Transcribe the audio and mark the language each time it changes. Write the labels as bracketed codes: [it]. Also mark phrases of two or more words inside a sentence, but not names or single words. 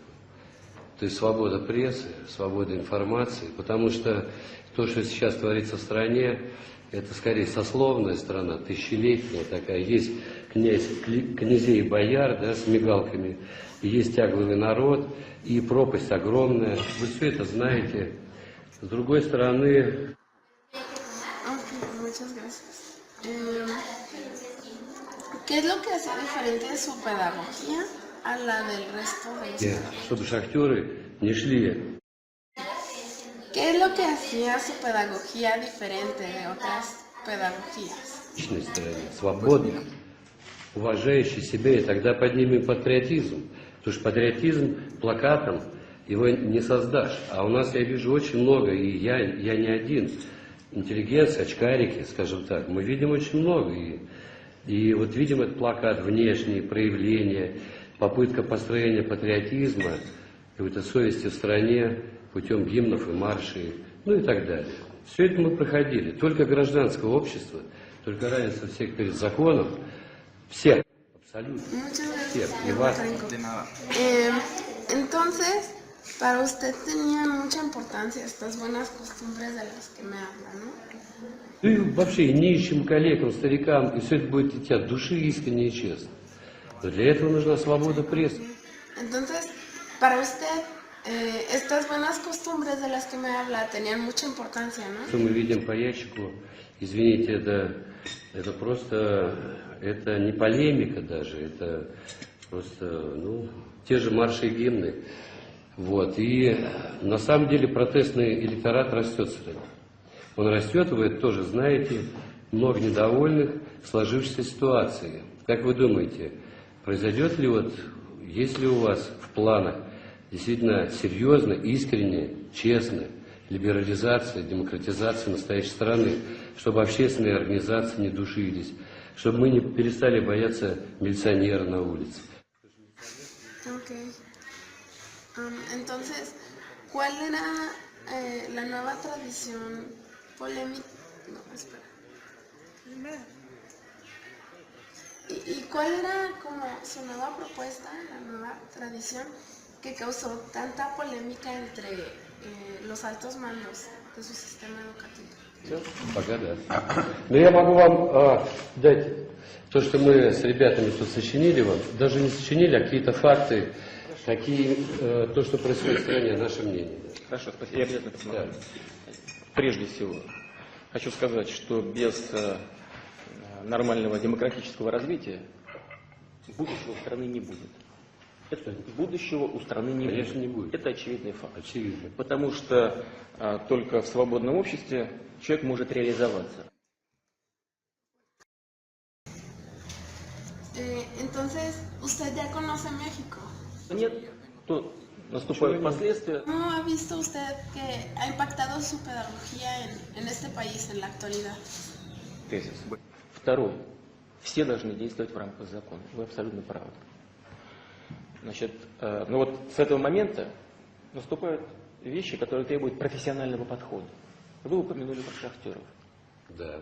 [ru] То есть свобода прессы, свобода информации, потому что то, что сейчас творится в стране, это скорее сословная страна, тысячелетняя такая. Есть князей и бояр, да, с мигалками, и есть тягловый народ, и пропасть огромная. Вы все это знаете. С другой стороны... [es] Ok, muchas gracias. ¿Qué es lo que hace diferente su pedagogía a la del resto de los [ru] Чтобы шахтеры не шли. [es] ¿Qué es lo que hacía su pedagogía diferente de otras pedagogías? [ru] Личной стороне, свободной, уважающей себя, и тогда поднимем патриотизм. Потому что патриотизм плакатом его не создашь. А у нас, я вижу, очень много, и я не один, интеллигенция, очкарики, скажем так, мы видим очень много. И вот видим этот плакат, внешние проявления, попытка построения патриотизма, какой-то совести в стране путем гимнов и маршей, ну и так далее. Все это мы проходили. Только гражданское общество, только равенство всех перед законом, всех, абсолютно, всех, и вас. [es] Entonces, para usted tenían mucha importancia estas buenas costumbres de las que me habla, ¿no? [ru] Ну и вообще и нищим, коллегам, старикам, и все это будет идти от души искренне и честно. Но для этого нужна свобода прессы. [es] Entonces, para usted, estas buenas costumbres de las que me habla tenían mucha importancia, ¿no? [ru] Что мы видим по ящику, извините, это просто, это не полемика даже, это просто, ну, те же марши и гимны. Вот. И на самом деле протестный электорат растет в стране. Он растет, вы это тоже знаете, много недовольных сложившейся ситуацией. Как вы думаете, произойдет ли вот, есть ли у вас в планах действительно серьезно, искренне, честно либерализация, демократизация настоящей страны, чтобы общественные организации не душились, чтобы мы не перестали бояться милиционера на улице? [es] Okay. Entonces, ¿cuál era la nueva tradición polémica? No, espera. ¿Y cuál era como su nueva propuesta, la nueva tradición que causó tanta polémica entre los altos mandos de su sistema educativo? [ru] Пока да. Но я могу вам дать то, что мы с ребятами тут сочинили вам, даже не сочинили, а какие-то факты, то, что происходит в стране, наше мнение. Хорошо, спасибо. Я обязательно посмотрю. Прежде всего, хочу сказать, что без нормального демократического развития будущего у страны не будет. Это будущего у страны не будет. Конечно, не будет. Это очевидный факт. Очевидно. Потому что только в свободном обществе человек может реализоваться. [es] Entonces, ¿usted ya conoce México? [ru] Нет, то наступают последствия. [es] ¿Cómo ha visto usted que ha impactado su pedagogía en este país en la actualidad? [ru] Тезис. Второй. Все должны действовать в рамках закона. Вы абсолютно правы. Значит, ну вот с этого момента наступают вещи, которые требуют профессионального подхода. Вы упомянули шахтеров. Да,